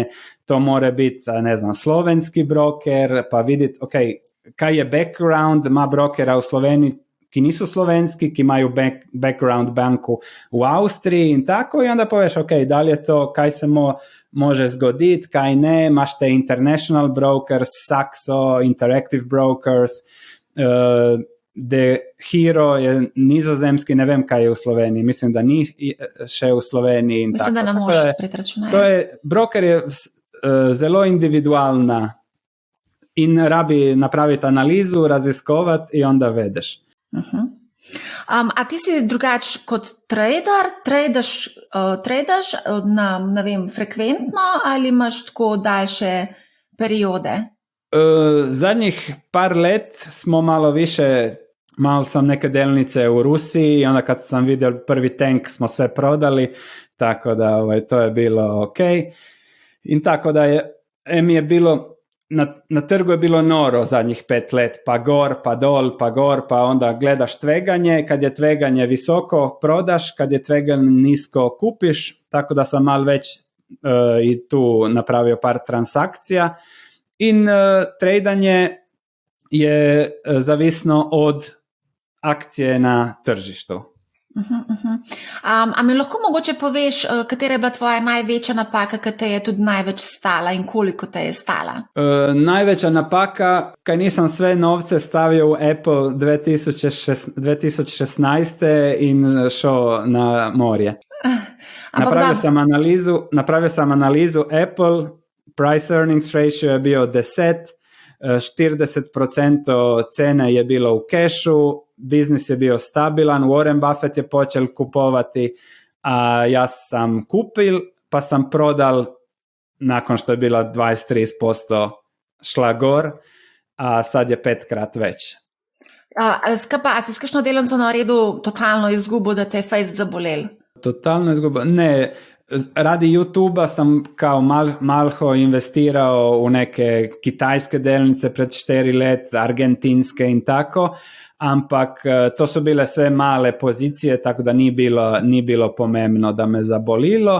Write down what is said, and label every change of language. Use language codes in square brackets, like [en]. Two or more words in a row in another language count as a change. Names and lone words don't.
[hr] To mora biti, ne znam, slovenski broker, pa vidite, kaj je background, ima brokera u Sloveniji, ki nisu slovenski, ki imaju background banku u Austriji in tako, i onda poveš, da li je to, kaj se može zgoditi, kaj ne, imaš te [en] international brokers, [hr] Saxo, Interactive Brokers, The Hero je nizozemski, ne vem kaj je u Sloveniji, mislim da ni še u Sloveniji in mislim, tako. Da ne možeš pretračunati. [sl] Broker je zelo individualna in rabi napraviti analizu, raziskovati i onda vedeš. Uh-huh. A ti si drugač kot trader, tradaš ne vem, frekventno ali imaš tako daljše periode? [hr] Zadnjih par let smo malo više, malo sam neke delnice u Rusiji i onda kad sam vidio prvi tank smo sve prodali, tako da to je bilo ok. I tako da je bilo, na trgu je bilo noro zadnjih 5 let, pa gor, pa dol, pa gor, pa onda gledaš tveganje, kad je tveganje visoko prodaš, kad je tveganje nisko kupiš, tako da sam malo već i tu napravio par transakcija. In tradanje je zavisno od akcije na tržištu. [sl] A mi lahko mogoče poveš, katera je bila tvoja največja napaka, ki te je tudi največ stala in koliko te je stala? [hr] Najveća napaka, kaj nisam sve novce stavio u Apple 2016. in šao na morje. Napravio sam analizu Apple, [en] price earnings ratio [hr] je bio 10, 40% cene je bilo u kešu, biznis je bio stabilan, Warren Buffett je počel kupovati, a ja sam kupil, pa sam prodal nakon što je bila 23% šla gor, a sad je 5x već. [sl] A si s kakšno delnico naredil totalno izgubo, da te je fejst zabolel? Totalno izgubo? [hr] Ne, radi YouTube-a sam kao malho investirao u neke kitajske delnice pred 4 let, argentinske in tako, ampak to su bile sve male pozicije, tako da ni bilo pomembno da me zabolilo.